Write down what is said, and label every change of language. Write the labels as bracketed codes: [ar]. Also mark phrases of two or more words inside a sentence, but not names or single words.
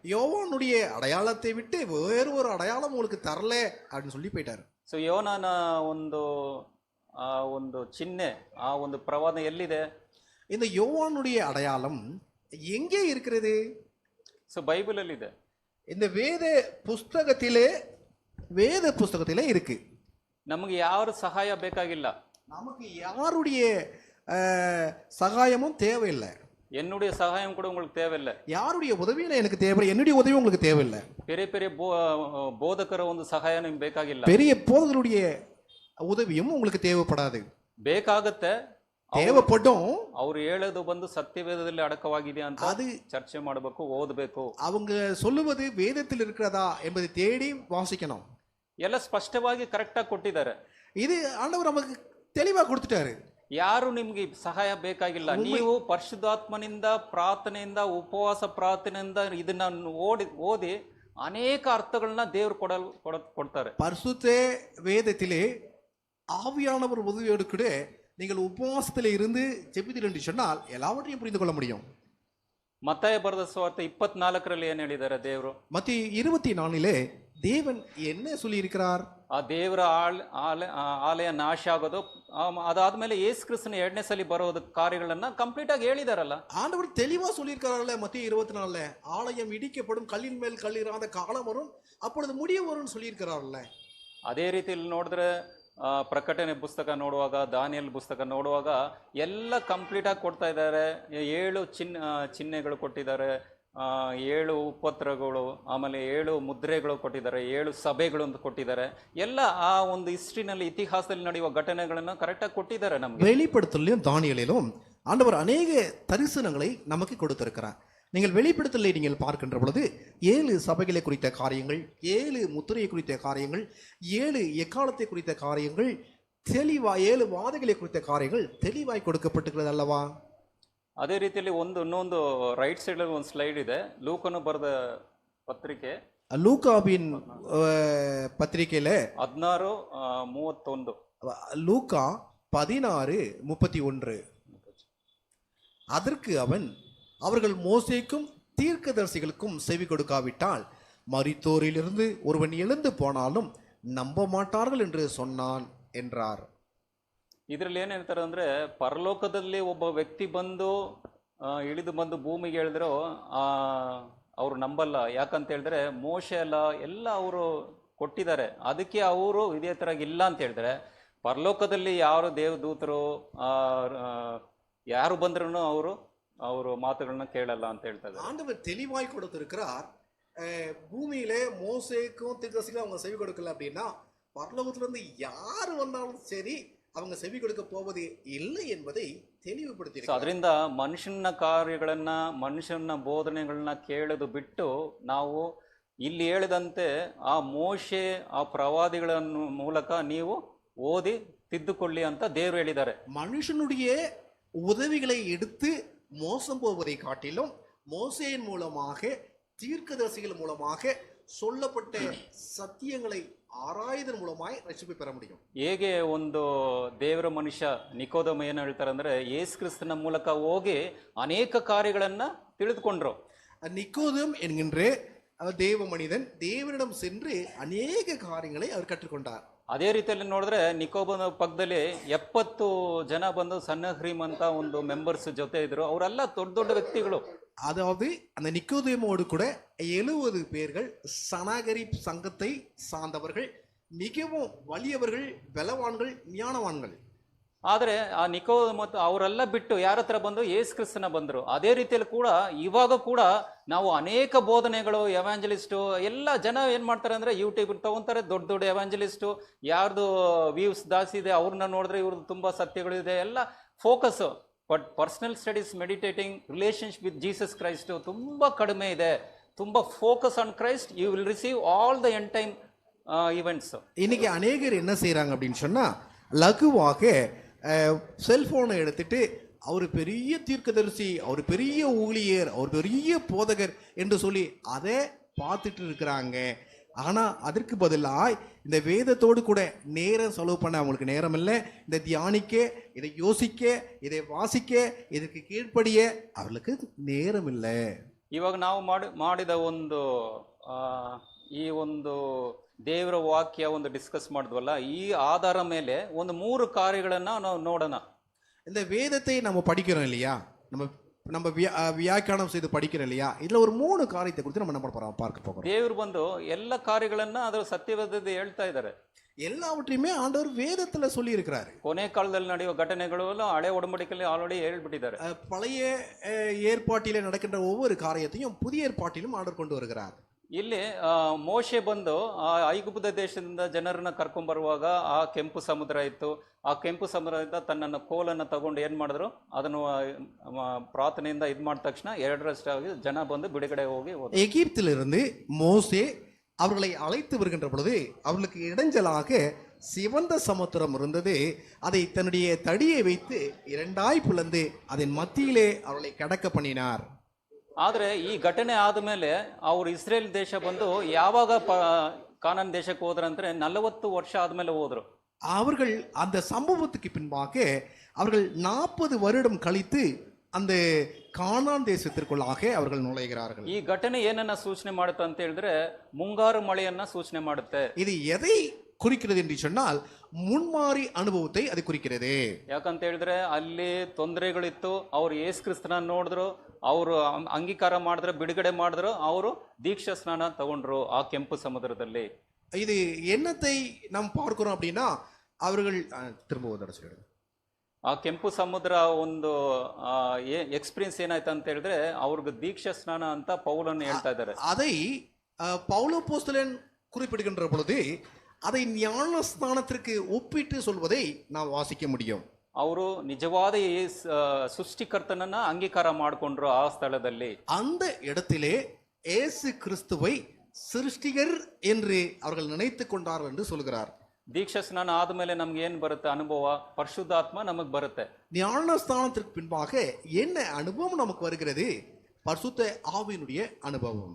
[ta] யோவானுடைய அடையாளத்தை விட்டு வேறு ஒரு அடையாளம் உங்களுக்கு தரல அப்படின்னு சொல்லி போயிட்டாரு. [kn] ಸೊ ಯೋನನ ಒಂದು ಚಿಹ್ನೆ, ಆ ಒಂದು ಪ್ರವಾದ ಎಲ್ಲಿದೆ? [ta] இந்த யோவானுடைய அடையாளம் எங்கே இருக்கிறது? [kn] ಸೊ ಬೈಬಲ್ ಅಲ್ಲಿ ಇದೆ, [ta] இந்த வேத புஸ்தகத்திலே இருக்கு. [kn] ನಮಗೆ ಯಾರ ಸಹಾಯ ಬೇಕಾಗಿಲ್ಲ, [ta] நமக்கு யாருடைய சகாயமும் தேவையில்லை. என்னுடைய சகாயம் கூட உங்களுக்கு தேவையில்லை. யாருடைய உதவியும் எனக்கு தேவையில்லை, என்னுடைய உதவி உங்களுக்கு தேவையில்லை. பெரிய பெரிய [kn] ಬೋಧಕರ ಒಂದು ಸಹಾಯ ನಿಮ್ಗೆ ಬೇಕಾಗಿಲ್ಲ, [ta] பெரிய போதகருடைய உதவியும் உங்களுக்கு தேவைப்படாது. [kn] ಬೇಕಾಗತ್ತೆ, [ta] தேவைப்படும். [kn] ಅವ್ರು ಹೇಳೋದು ಬಂದು ಸತ್ಯವೇದದಲ್ಲಿ ಅಡಕವಾಗಿದೆ ಅಂತ ಅದು ಚರ್ಚೆ ಮಾಡಬೇಕು, ಓದಬೇಕು. [ta] அவங்க சொல்லுவது வேதத்தில் இருக்கிறதா என்பதை தேடி வாசிக்கணும். [kn] ಎಲ್ಲ ಸ್ಪಷ್ಟವಾಗಿ ಕರೆಕ್ಟ್ ಆಗಿ ಕೊಟ್ಟಿದ್ದಾರೆ. [ta] இது ஆண்டவர் நமக்கு தெளிவா கொடுத்துட்டாரு. [kn] ಯಾರು ನಿಮ್ಗೆ ಸಹಾಯ ಬೇಕಾಗಿಲ್ಲ, ನೀವು ಪರಿಶುದ್ಧಾತ್ಮನಿಂದ, ಪ್ರಾರ್ಥನೆಯಿಂದ, ಉಪವಾಸ ಪ್ರಾರ್ಥನೆಯಿಂದ ಇದನ್ನ ಓದಿ ಅನೇಕ ಅರ್ಥಗಳನ್ನ ದೇವರು ಕೊಡ್ತಾರೆ. [ta] பரிசுத்த வேதத்திலே ஆவியானவர் உதவியோடு கூட நீங்கள் உபவாசத்தில் இருந்து ஜெபித்தீர்கள் என்று சொன்னால் எல்லாவற்றையும் புரிந்து கொள்ள முடியும். [kn] ಮತ್ತಾಯ ಬರೆದ ಸುವಾರ್ತೆ 24ರಲ್ಲಿ ಏನ್ ಹೇಳಿದ್ದಾರೆ ದೇವರು? [ta] மத்தேயு 24 தேவன் என்ன சொல்லியிருக்கிறார்? [kn] ಆ ದೇವರ ಆಲಯ ನಾಶ ಆಗೋದು, ಅದಾದ್ಮೇಲೆ ಯೇಸು ಕ್ರಿಸ್ತನ 2ನೇ ಸಲ ಬರೋದು ಕಾರ್ಯಗಳನ್ನ ಕಂಪ್ಲೀಟ್ ಆಗಿ ಹೇಳಿದಾರಲ್ಲ. [ta] ஆண்டவர் தெளிவா சொல்லியிருக்கிறார்ல மத்திய 24 ஆலயம் இடிக்கப்படும், கல்லின் மேல் கல்லிராத காலம் வரும், அப்பொழுது முடிவு வரும்னு சொல்லியிருக்கிறார்ல. [kn] ಅದೇ ರೀತಿಯಲ್ಲಿ ನೋಡಿದ್ರೆ ಪ್ರಕಟಣೆ ಪುಸ್ತಕ ನೋಡುವಾಗ, ದಾನಿಯಲ್ ಪುಸ್ತಕ ನೋಡುವಾಗ ಎಲ್ಲ ಕಂಪ್ಲೀಟ್ ಆಗಿ ಕೊಡ್ತಾ ಇದ್ದಾರೆ. 7 ಚಿಹ್ನೆಗಳು ಕೊಟ್ಟಿದ್ದಾರೆ, 7 ಉಪತ್ರಗಳು, ಆಮೇಲೆ 7 ಮುದ್ರೆಗಳು ಕೊಟ್ಟಿದ್ದಾರೆ, 7 ಸಭೆಗಳು ಅಂತ ಕೊಟ್ಟಿದ್ದಾರೆ. ಎಲ್ಲ ಆ ಒಂದು ಹಿಸ್ಟ್ರಿನಲ್ಲಿ, ಇತಿಹಾಸದಲ್ಲಿ ನಡೆಯುವ ಘಟನೆಗಳನ್ನು ಕರೆಕ್ಟಾಗಿ ಕೊಟ್ಟಿದ್ದಾರೆ ನಮಗೆ. [ta] வெளிப்படுத்தலையும் தானியேலிலும் ஆண்டவர் அநேக தரிசனங்களை நமக்கு கொடுத்திருக்கிறார். நீங்கள் வெளிப்படுத்தலை நீங்கள் பார்க்கின்ற பொழுது 7 சபைகளை குறித்த காரியங்கள், 7 முத்திரையை குறித்த காரியங்கள், 7 எக்காலத்தை குறித்த காரியங்கள் தெளிவாய், 7 வாதைகளை குறித்த காரியங்கள் தெளிவாய் கொடுக்கப்பட்டிருக்கிறது அல்லவா? [kn] ಅದೇ ರೀತಿಯಲ್ಲಿ ಇನ್ನೊಂದು [en] right side [kn] ಅಲ್ಲಿ ಒಂದು ಸ್ಲೈಡ್ ಇದೆ, ಲೂಕನು ಬರೆದ ಪತ್ರಿಕೆ, [ta] லூக்காவின் பத்திரிகையில 16:31. லூக்கா 16:31. அதற்கு அவர்கள் மோசேக்கும் தீர்க்கதரிசிகளுக்கும் செவி கொடுக்காவிட்டால் மரித்தோரிலிருந்து ஒருவன் எழுந்து போனாலும் நம்ப மாட்டார்கள் என்று சொன்னான் என்றார். [kn] ಇದರಲ್ಲಿ ಏನ್ ಹೇಳ್ತಾರೆ ಅಂದ್ರೆ, ಪರಲೋಕದಲ್ಲಿ ಒಬ್ಬ ವ್ಯಕ್ತಿ ಬಂದು ಇಳಿದು ಬಂದು ಭೂಮಿಗೆ ಹೇಳಿದ್ರು ಅವ್ರು ನಂಬಲ್ಲ. ಯಾಕಂತ ಹೇಳಿದ್ರೆ ಮೋಶೆ ಎಲ್ಲ ಅವರು ಕೊಟ್ಟಿದ್ದಾರೆ, ಅದಕ್ಕೆ ಅವರು ವಿಧೇಯತರಾಗಿ ಇಲ್ಲ ಅಂತ ಹೇಳಿದ್ರೆ, ಪರಲೋಕದಲ್ಲಿ ಯಾರು ದೇವದೂತರು ಯಾರು ಬಂದ್ರು ಅವರು ಮಾತುಗಳನ್ನ ಕೇಳಲ್ಲ ಅಂತ ಹೇಳ್ತಾರೆ. [ta] ஆண்டவர் தெளிவாய் கொடுத்திருக்கிறார். பூமியிலே மோசேக்கும் தீர்க்கதரிசிக்கும் அவங்க செவி கொடுக்கல அப்படின்னா, பரலோகத்துல இருந்து யாரு வந்தாலும் சரி அவங்க செவி கொடுக்க போவது இல்லை என்பதை தெளிவுபடுத்தி. [kn] ಅದರಿಂದ ಮನುಷ್ಯನ ಕಾರ್ಯಗಳನ್ನ, ಮನುಷ್ಯನ ಬೋಧನೆಗಳನ್ನ ಕೇಳೋದು ಬಿಟ್ಟು ನಾವು ಇಲ್ಲಿ ಹೇಳಿದಂತೆ ಆ ಮೋಶೆ, ಆ ಪ್ರವಾದಿಗಳ ಮೂಲಕ ನೀವು ಓದಿ ತಿದ್ದುಕೊಳ್ಳಿ ಅಂತ ದೇವರು ಹೇಳಿದ್ದಾರೆ. [ta] மனுஷனுடைய உதவிகளை எடுத்து மோசம் போவதை காட்டிலும் மோசேயின் மூலமாக, தீர்க்கதரிசிகள் மூலமாக சொல்லப்பட்ட சத்தியங்களை ஆராய்தல் மூலமாய் ரட்சிப்பை பெற முடியும். [kn] ಹೇಗೆ ಒಂದು ದೇವರ ಮನುಷ್ಯ ನಿಕೋದಮ ಏನು ಹೇಳ್ತಾರೆ ಅಂದ್ರೆ, ಯೇಸು ಕ್ರಿಸ್ತನ ಮೂಲಕ ಹೋಗಿ ಅನೇಕ ಕಾರ್ಯಗಳನ್ನ ತಿಳಿದುಕೊಂಡ್ರು. [ta] நிக்கோதேம் என்கின்ற தேவ மனிதன் தேவனிடம் சென்று அநேக காரியங்களை அவர் கற்றுக்கொண்டார். [kn] ಅದೇ ರೀತಿಯಲ್ಲಿ ನೋಡಿದ್ರೆ ನಿಕೋಬನ ಪಕ್ಕದಲ್ಲಿ 70 ಜನ ಬಂದು ಸನ್ನಹ್ರೀಮ್ ಅಂತ ಒಂದು ಮೆಂಬರ್ಸ್ ಜೊತೆ ಇದ್ರು. ಅವರೆಲ್ಲ ದೊಡ್ಡ ದೊಡ್ಡ ವ್ಯಕ್ತಿಗಳು. [ta] அதாவது அந்த நிக்கோதேமோடு கூட 70 பேர்கள் சனாகரிப் சங்கத்தை சார்ந்தவர்கள், மிகவும் வலியவர்கள், பலவான்கள், ஞானவான்கள். [kn] ಆದರೆ ಆ ಮತ್ತು ಅವರೆಲ್ಲ ಬಿಟ್ಟು ಯಾರ ಹತ್ರ ಬಂದು ಯೇಸು ಕ್ರಿಸ್ತನ ಬಂದರು. ಅದೇ ರೀತಿಯಲ್ಲಿ ಕೂಡ ಇವಾಗ ಕೂಡ ನಾವು ಅನೇಕ ಬೋಧನೆಗಳು, ಎವಾಂಜಲಿಸ್ಟು ಎಲ್ಲ ಜನ ಏನು ಮಾಡ್ತಾರೆ ಅಂದರೆ, ಯೂಟ್ಯೂಬ್ ತಗೊಂತಾರೆ, ದೊಡ್ಡ ದೊಡ್ಡ ಎವಾಂಜಲಿಸ್ಟು, ಯಾರ್ದು ವ್ಯೂಸ್ ಜಾಸ್ತಿ ಇದೆ ಅವ್ರನ್ನ ನೋಡಿದ್ರೆ ಇವ್ರದ್ದು ತುಂಬ ಸತ್ಯಗಳಿದೆ, ಎಲ್ಲ ಫೋಕಸ್ಸು. [en] But personal studies, meditating, relationship with Jesus Christ [kn] ತುಂಬ ಕಡಿಮೆ ಇದೆ. [en] ತುಂಬ focus on Christ, you will receive all the end time events. [ta] இன்னைக்கு அநேகர் என்ன செய்கிறாங்க அப்படின்னு சொன்னால், லகுவாக செல்ஃபோனை எடுத்துட்டு அவர் பெரிய தீர்க்கதரிசி, அவர் பெரிய ஊழியர், அவர் பெரிய போதகர் என்று சொல்லி அதை பார்த்துட்டு இருக்கிறாங்க. ஆனால் அதற்கு பதிலாக இந்த வேதத்தோடு கூட நேரம் செலவு பண்ண அவங்களுக்கு நேரம் இல்லை. இந்த தியானிக்க, இதை யோசிக்க, இதை வாசிக்க, இதற்கு கீழ்ப்படிய அவர்களுக்கு நேரம் இல்லை. [kn] ಇವಾಗ ನಾವು ಮಾಡಿದ ಈ ಒಂದು ದೇವರ ವಾಕ್ಯ ಡಿಸ್ಕಸ್ ಮಾಡಿದ್ವಲ್ಲ, ಈ ಆಧಾರ ಮೇಲೆ 3 ಕಾರ್ಯಗಳನ್ನ ನಾವು ನೋಡೋಣ. [ta] இந்த வேதத்தை நம்ம படிக்கிறோம் இல்லையா, நம்ம வியாக்கியானம் செய்து படிக்கிறோம் இல்லையா, இதுல ஒரு 3 காரியத்தை குறித்து நம்ம பார்க்க போகிறோம். [kn] ದೇವರು ಬಂದು ಎಲ್ಲ ಕಾರ್ಯಗಳನ್ನ ಅದರ ಸತ್ಯವಾದದ್ದು ಹೇಳ್ತಾ ಇದ್ದಾರೆ. [ta] எல்லாவற்றையுமே ஆண்டவர் வேதத்துல சொல்லி இருக்கிறாரு. [kn] ಕೊನೆ ಕಾಲದಲ್ಲಿ ನಡೆಯುವ ಘಟನೆಗಳು ಹಳೆ ಒಡಂಬಡಿಕೆಯಲ್ಲಿ ಆಲ್ರೆಡಿ ಹೇಳ್ಬಿಟ್ಟಿದ್ದಾರೆ. [ta] பழைய ஏற்பாட்டிலே நடக்கின்ற ஒவ்வொரு காரியத்தையும் புதிய ஏற்பாட்டிலும் ஆண்டவர் கொண்டு வருகிறார். [kn] ಇಲ್ಲಿ ಮೋಶೆ ಬಂದು ಆ ಐಗುಪ್ತ ದೇಶದಿಂದ ಜನರನ್ನ ಕರ್ಕೊಂಡ್ ಬರುವಾಗ ಆ ಕೆಂಪು ಸಮುದ್ರ ಇತ್ತು. ಆ ಕೆಂಪು ಸಮುದ್ರದಿಂದ ತನ್ನ ಕೋಲನ್ನು ತಗೊಂಡು ಏನ್ ಮಾಡಿದ್ರು, ಅದನ್ನು ಪ್ರಾರ್ಥನೆಯಿಂದ ಮಾಡಿದ ತಕ್ಷಣ 2 ಜನ ಬಂದು ಬಿಡುಗಡೆ ಹೋಗಿ [ta] எகிப்திலிருந்து மோசே அவர்களை அழைத்து வருகின்ற பொழுது அவர்களுக்கு இடைஞ்சலாக சிவந்த சமுத்திரம் இருந்தது. அதை தன்னுடைய தடியை வைத்து 2ஆய் பிளந்து அதன் மத்தியிலே அவர்களை கடக்க பண்ணினார். [kn] ಆದರೆ ಈ ಘಟನೆ ಆದಮೇಲೆ ಅವರು ಇಸ್ರೇಲ್ ದೇಶ ಬಂದು ಯಾವಾಗ ಕಾನಾನ್ ದೇಶಕ್ಕೆ ಹೋದ್ರಂದ್ರೆ 40 ವರ್ಷ ಆದ್ಮೇಲೆ ಹೋದ್ರು. [ta] அவர்கள் அந்த சம்பவத்துக்கு பின்பாக அவர்கள் 40 வருடம் கழித்து அந்த கானான் தேசத்திற்குள்ளாக அவர்கள் நுழைகிறார்கள். [kn] ಈ ಘಟನೆ ಏನನ್ನ ಸೂಚನೆ ಮಾಡುತ್ತೆ ಅಂತ ಹೇಳಿದ್ರೆ ಮುಂಗಾರು ಮಳೆಯನ್ನ ಸೂಚನೆ ಮಾಡುತ್ತೆ. [ta] இது எதை குறிக்கிறது என்று சொன்னால் முன்மாறி அனுபவத்தை அது குறிக்கிறது. [kn] ಯಾಕಂತ ಹೇಳಿದ್ರೆ ಅಲ್ಲಿ ತೊಂದರೆಗಳಿತ್ತು, ಅವ್ರು ಯೇಸು ಕ್ರಿಸ್ತನ ನೋಡಿದ್ರು, ಅವರು ಅಂಗೀಕಾರ ಮಾಡಿದ್ರು, ಬಿಡುಗಡೆ ಮಾಡಿದ್ರು, ಅವರು ದೀಕ್ಷಾ ಸ್ನಾನ ತಗೊಂಡ್ರು ಆ ಕೆಂಪು ಸಮುದ್ರದಲ್ಲಿ. [ta] இது என்னத்தை நாம் பார்க்கிறோம் அப்படின்னா அவர்கள் திரும்ப ஒரு சொல்லிடுங்க. [kn] ಆ ಕೆಂಪು ಸಮುದ್ರ ಒಂದು ಎಕ್ಸ್ಪೀರಿಯನ್ಸ್ ಏನಾಯ್ತು ಅಂತ ಹೇಳಿದ್ರೆ ಅವ್ರಿಗೆ ದೀಕ್ಷಾ ಸ್ನಾನ ಅಂತ ಪೌಲನ್ನು ಹೇಳ್ತಾ ಇದ್ದಾರೆ. [ta] அதை பவுலப்போஸ்தலன் குறிப்பிடுகின்ற பொழுது அதை ஞான ஸ்நானத்திற்கு ஒப்பிட்டு சொல்வதை நாம் வாசிக்க முடியும். [kn] ಅವರು ನಿಜವಾದ ಸೃಷ್ಟಿಕರ್ತನನ್ನ ಅಂಗೀಕಾರ ಮಾಡಿಕೊಂಡ್ರು ಆ ಸ್ಥಳದಲ್ಲಿ. [ta] அந்த இடத்திலே இயேசு கிறிஸ்துவை சிருஷ்டிகர் என்று அவர்கள் நினைத்து கொண்டார்கள் என்று சொல்கிறார். [kn] ದೀಕ್ಷಾ ಸ್ನಾನ ಆದ್ಮೇಲೆ ನಮ್ಗೆ ಏನ್ ಬರುತ್ತೆ ಅನುಭವ? ಪರಿಶುದ್ಧಾತ್ಮ ನಮಗ್ ಬರುತ್ತೆ. [ta] ஞான ஸ்நானத்திற்கு பின்பாக என்ன அனுபவம் நமக்கு வருகிறது? பரிசுத்த ஆவியினுடைய அனுபவம்.